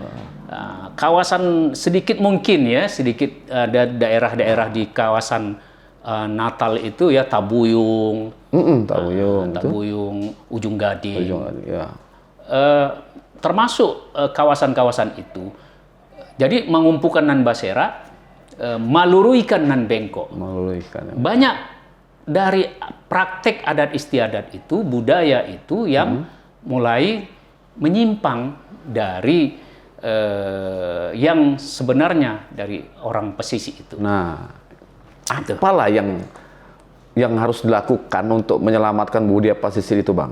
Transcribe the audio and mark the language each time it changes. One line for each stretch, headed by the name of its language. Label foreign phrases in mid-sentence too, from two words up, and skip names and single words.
Indonesian: Kawasan sedikit mungkin ya, sedikit ada daerah-daerah di kawasan Natal itu ya Tabuyung, Tabuyung. Ujung Gading. Ya. Termasuk kawasan-kawasan itu.
Minangkabau: Jadi mengumpulkan nan basera, maluruikan nan bengkok.
Indonesian: Meluluhkan. Banyak dari praktek adat istiadat itu, budaya itu yang mulai menyimpang dari yang sebenarnya dari orang pesisir itu. Nah, apalah yang harus dilakukan untuk menyelamatkan budaya pesisir itu, Bang?